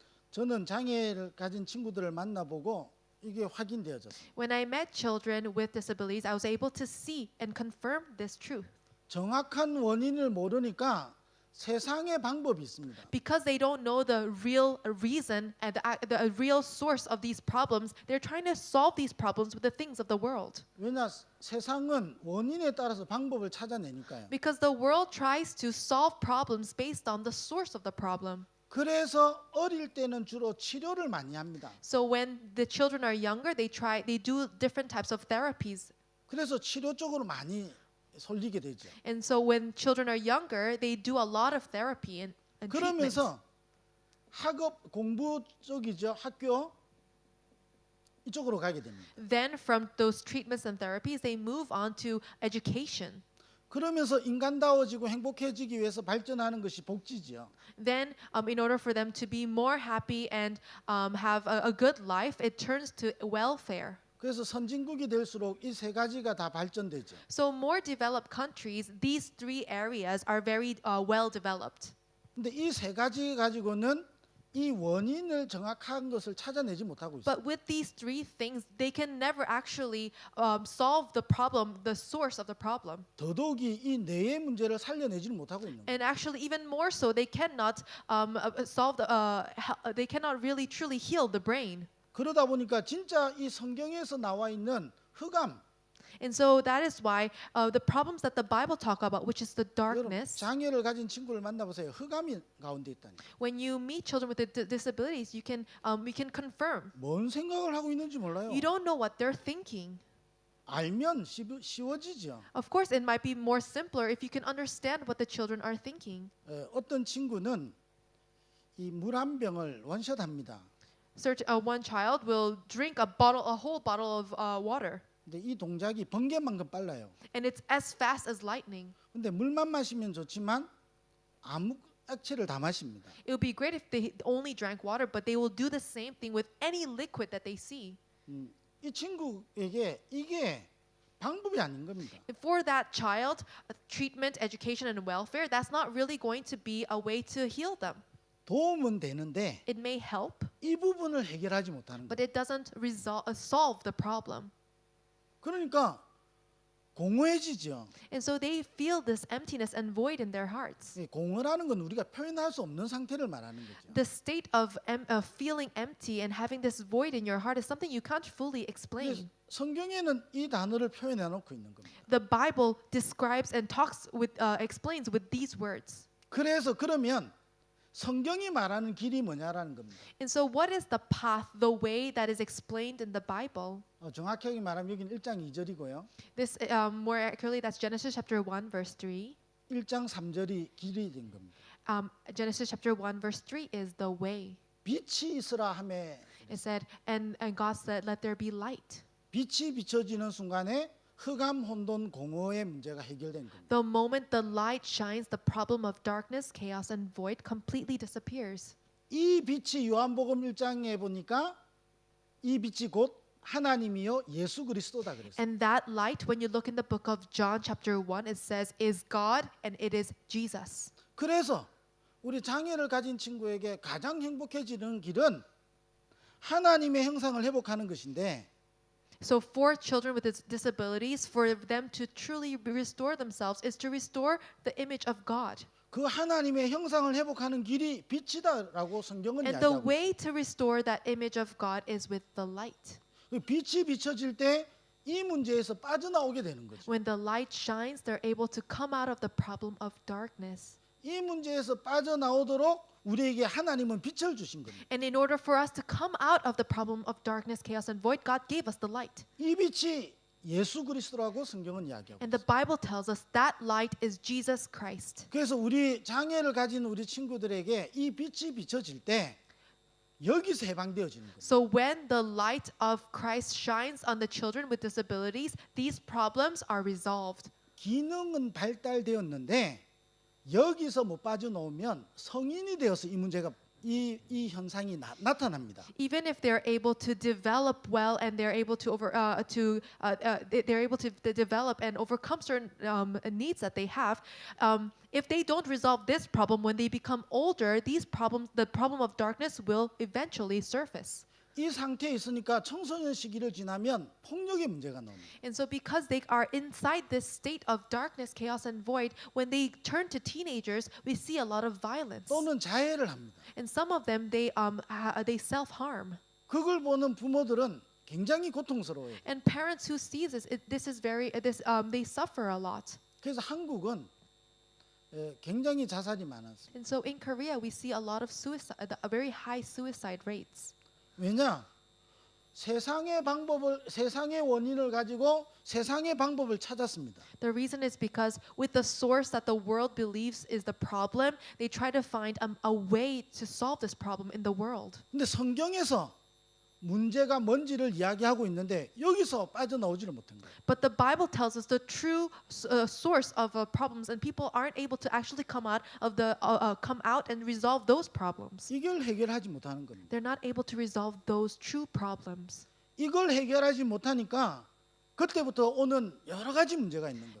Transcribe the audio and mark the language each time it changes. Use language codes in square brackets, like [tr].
[ko] 저는 장애를 가진 친구들을 만나보고 이게 확인되어졌어요. [en] When I met children with disabilities, I was able to see and confirm this truth. [ko] 정확한 원인을 모르니까 세상의 방법이 있습니다. [en] Because they don't know the real reason and the real source of these problems, they're trying to solve these problems with the things of the world. [ko] 왜냐 세상은 원인에 따라서 방법을 찾아내니까요. [en] Because the world tries to solve problems based on the source of the problem. [ko] 그래서 어릴 때는 주로 치료를 많이 합니다. [en] So when the children are younger, they do different types of therapies. [ko] 그래서 치료 쪽으로 많이 쏠리게 되죠. [en] And so when children are younger, they do a lot of therapy and treatment. [ko] 그러면서 학업 공부 쪽이죠. 학교 이쪽으로 가게 됩니다. [en] Then from those treatments and therapies, they move on to education. [ko] 그러면서 인간다워지고 행복해지기 위해서 발전하는 것이 복지지요. [en] Then, in order for them to be more happy and have a good life, it turns to welfare. [ko] 그래서 선진국이 될수록 이 세 가지가 다 발전되죠. [en] So more developed countries, these three areas are very well developed. [ko] 근데 이 세 가지 가지고는 이 원인을 정확한 것을 찾아내지 못하고 있어요. [en] But with these three things, they can never actually solve the problem, the source of the problem. [ko] 더더욱이 이 뇌의 문제를 살려내지는 못하고 있는 거예요. [en] And actually, even more so, they cannot they cannot really truly heal the brain. [ko] 그러다 보니까 진짜 이 성경에서 나와 있는 흑암, [en] And so that is why the problems that the Bible talk about, which is the [ko] 여러분 [en] darkness, [ko] 장애를 가진 친구를 만나보세요. 흑암이 가운데 있다니. [en] when you meet children with disabilities, you can confirm. [ko] 뭔 생각을 하고 있는지 몰라요. [en] You don't know what they're thinking. [ko] 알면 쉬워지죠. [en] Of course, it might be more simpler if you can understand what the children are thinking. [ko] 어떤 친구는 이 물 한 병을 원샷합니다. [en] One child will drink a whole bottle of water, [ko] 근데 이 동작이 번개만큼 빨라요. [en] and it's as fast as lightning. [ko] 근데 물만 마시면 좋지만 아무 액체를 다 마십니다. [en] It would be great if they only drank water, but they will do the same thing with any liquid that they see. [ko] 이 친구에게 이게 방법이 아닌 겁니다. [en] For that child, treatment, education, and welfare, that's not really going to be a way to heal them. [ko] 도움은 되는데 [en] It may help, [ko] 이 부분을 해결하지 못하는 [en] but [ko] 거예요. [en] it doesn't solve the problem. [ko] 그러니까 공허해지죠. [en] And so they feel this emptiness and void in their hearts. [ko] 공허라는 건 우리가 표현할 수 없는 상태를 말하는 거죠. [en] The state of feeling empty and having this void in your heart is something you can't fully [ko] 그래서 [en] explain. [ko] 성경에는 이 단어를 표현해 놓고 있는 겁니다. [en] The Bible describes and explains with these words. [ko] 그래서 그러면 성경이 말하는 길이 뭐냐라는 겁니다. [en] And so what is the path, the way that is explained in the Bible? [ko] 정확하게 말하면 여기는 1장 2절이고요. [en] This more accurately, that's Genesis chapter 1 verse 3. [ko] 1장 3절이 길이 된 겁니다. [en] Genesis chapter 1 verse 3 is the way. [ko] 빛이 있으라 하매 [en] It said, and God said, let there be light. [ko] 빛이 비춰지는 순간에 흑암, 혼돈, 공허의 문제가 해결된 겁니다. [en] The moment the light shines, the problem of darkness, chaos, and void completely disappears. [ko] 이 빛이 요한복음 1장에 보니까 이 빛이 곧 하나님이요 예수 그리스도다 그랬어요. [en] And that light, when you look in the book of John chapter 1, it says, is God and it is Jesus. [ko] 그래서 우리 장애를 가진 친구에게 가장 행복해지는 길은 하나님의 형상을 회복하는 것인데 [en] So for children with disabilities, for them to truly restore themselves is to restore the image of God. [ko] 그 하나님의 형상을 회복하는 길이 빛이다라고 성경은 [en] And the [ko] 이야기하고 [en] way to restore that image of God is with the light. [ko] 있어요. 빛이 비춰질 때 이 문제에서 빠져나오게 되는 거죠. [en] When the light shines, they're able to come out of the problem of darkness. [ko] 이 문제에서 빠져나오도록 우리에게 하나님은 빛을 주신 겁니다. [en] And in order for us to come out of the problem of darkness, chaos, and void, God gave us the light. [ko] 이 빛이 예수 그리스도라고 성경은 이야기하고 [en] And the Bible tells us that light is Jesus Christ. [ko] 그래서 우리 장애를 가진 우리 친구들에게 이 빛이 비춰질 때 여기서 해방되어지는 겁니다. [en] So when the light of Christ shines on the children with disabilities, these problems are resolved. [ko] 기능은 발달되었는데 여기서 못 빠져나오면 성인이 되어서 이 문제가 이 현상이 나타납니다. [en] Even if they're able to develop well and they're able to they're able to develop and overcome certain needs that they have, if they don't resolve this problem when they become older, the problem of darkness will eventually surface. [ko] 이 상태에 있으니까 청소년 시기를 지나면 폭력의 문제가 나옵니다. [en] And so because they are inside this state of darkness, chaos, and void, when they turn to teenagers, we see a lot of violence. [ko] 또는 자해를 합니다. [en] And some of them, they self-harm. [ko] 그걸 보는 부모들은 굉장히 고통스러워요. [en] And parents who see this, they suffer a lot. [ko] 그래서 한국은 굉장히 자살이 많았어요. [en] And so in Korea, we see a lot of a very high suicide rates. [ko] 왜냐? 세상의 원인을 가지고 세상의 방법을 찾았습니다. [en] The reason is because with the source that the world believes is the problem, they try to find a way to solve this problem in the world. [ko] 근데 성경에서 문제가 뭔지를 이야기하고 있는데 여기서 빠져나오지를 못한 거예요. [en] But the Bible tells us the true source of problems, and people aren't able to actually come out and resolve those problems. [ko] 이걸 해결하지 못하는 겁니다. [en] They're not able to resolve those true problems. [ko] 이걸 해결하지 못하니까 그때부터 오는 여러 가지 문제가 있는 겁니다.